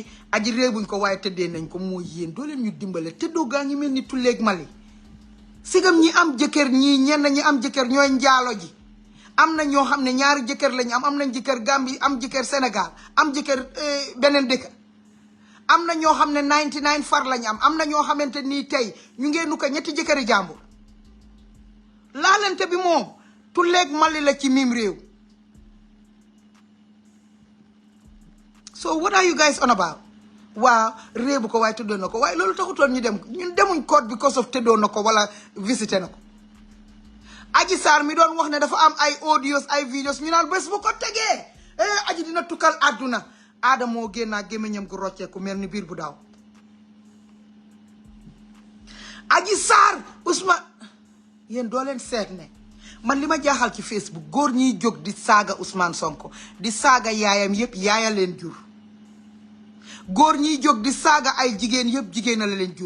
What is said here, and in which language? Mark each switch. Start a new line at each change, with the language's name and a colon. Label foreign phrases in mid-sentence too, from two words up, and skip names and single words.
Wolof: réebuñ ko waaye tëddee nañ ko mooy yéen doo leen ñu dimbale tëddoo gaa ngi mel ni tulleeg Mali sigam ñi am jëkkër ñii ñenn ñi am jëkkër ñooy njaalo ji am na ñoo xam ne ñaari jëkkër lañu am nañ jëkkër Gambie am jëkkër Sénégal am jëkkër beneen dëkk am na ñoo xam ne 99 far lañu am na ñoo xamante nii tey ñu ngeen nu ko ñetti jëkkëri jàmbur laalante bi moom tulleeg Mali la ci mim réew.
English: So what are you guys on about?
Wolof: waaw réebu ko waaye tëddoo na ko waaye loolu taxutoon ñu dem ñun demuñ court
English: because of
Wolof: tëddoo na ko wala visité na ko. Aji Sarr mi doon wax ne dafa am ay audios ay videos ñu naan bés bu ko tegee aji dina tukkal àdduna aada moo génnaa gémmiñam gu rocceeku mel ni biir bu daaw. Aji Sarr Ousmane yéen doo leen seet ne man li ma jaaxal ci Facebook góor ñiy jóg di saaga Ousmane Sonko di saaga yaayam yëpp yaaya leen jur góor ñiy jóg di saaga ay jigéen yëpp jigéen la leen jur.